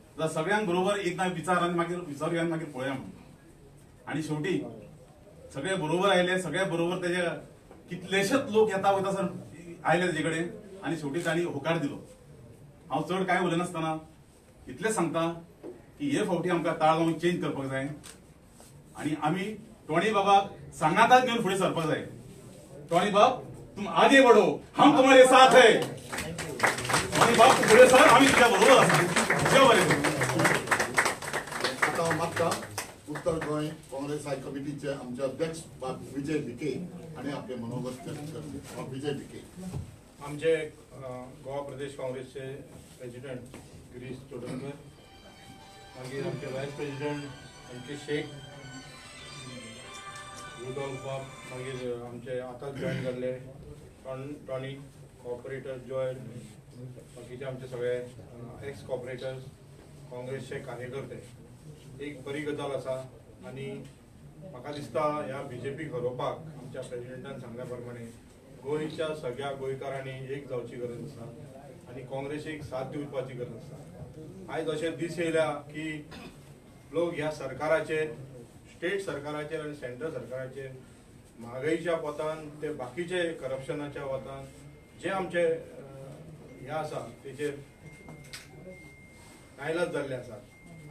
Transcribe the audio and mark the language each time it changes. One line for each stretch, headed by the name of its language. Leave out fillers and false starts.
Goan Konkani: जाल्यार सगळ्यांक बरोबर एकदां विचार आनी मागीर विचारूया आनी मागीर पळोवया म्हणून. आनी शेवटी सगळे बरोबर आयले, सगळे बरोबर तेजे कितलेशेच लोक येता वयता सर आयले तेजे कडेन आनी शेवटी तांणी होकार दिलो. हांव चड कांय उलयनासतना इतलेंच सांगता की हे फावटी आमकां ताळगांव चेंज करपाक जाय आनी आमी टोणी बाबाक सांगाताच घेवन फुडें सरपाक जाय.
Hindi: टोणी बाब तुम आगे बढ़ो, हम तुम्हारे साथ है.
Goan Konkani: टोणी बाब तूं फुडें सर, आमी तुज्या बरोबर आसा. देव बरें करूं. आता हांव मागता उत्तर गोंय काँग्रेस हाय कमिटीचे आमचे अध्यक्ष बाब विजय भिके आणि आपले मनोगत व्यक्त करते. बाब विजय भिके. आमचे गोवा प्रदेश काँग्रेसचे प्रेसिडेंट गिरीश चोडणकर, मागीर आमचे व्हायस प्रेसिडेंट अंकित शेख, रुडॉल्फ बाब, मागीर आमचे आतांच जॉईन जाल्ले टॉनी कॉर्पोरेटर जॉयल, बाकीचे आमचे सगळे एक्स कॉर्पोरेटर्स, काँग्रेसचे कार्यकर्ते. एक बरी गजाल आसा आनी म्हाका दिसता ह्या बीजेपीक हरोवपाक आमच्या प्रेसिडेंटान सांगल्या प्रमाणे गोंयच्या सगळ्या गोंयकारांनी एक जावची गरज आसा आनी काँग्रेसीक साथ दिवपाची गरज आसा. आयज अशे दीस येयल्या की लोक ह्या सरकाराचेर, स्टेट सरकाराचेर आनी सेंट्रल सरकाराचेर म्हारगायेच्या पोतान ते बाकीचे करप्शनाच्या वतान जे आमचे हे आसा तेचेर नाइलाज जाल्ले आसात.